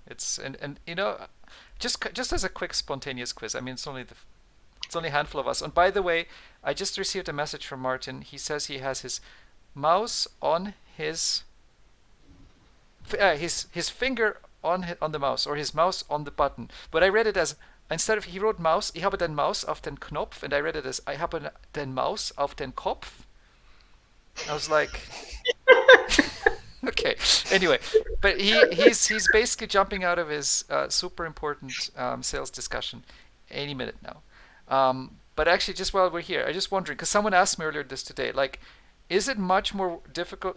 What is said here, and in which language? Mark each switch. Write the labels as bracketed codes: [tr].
[en] It's and just as a quick spontaneous quiz. I mean, it's only a handful of us. And by the way, I just received a message from Martin. He says he has his mouse on his finger on the mouse, or his mouse on the button. But I read it as, instead of, he wrote Maus, [de] ich habe den Maus auf den Knopf, [en] and I read it as, I [de] habe den Maus auf den Kopf. [en] I was like, okay. Anyway, but he's basically jumping out of his super important sales discussion any minute now. But actually, just while we're here, I'm just wondering, because someone asked me earlier this today, like, is it much more difficult?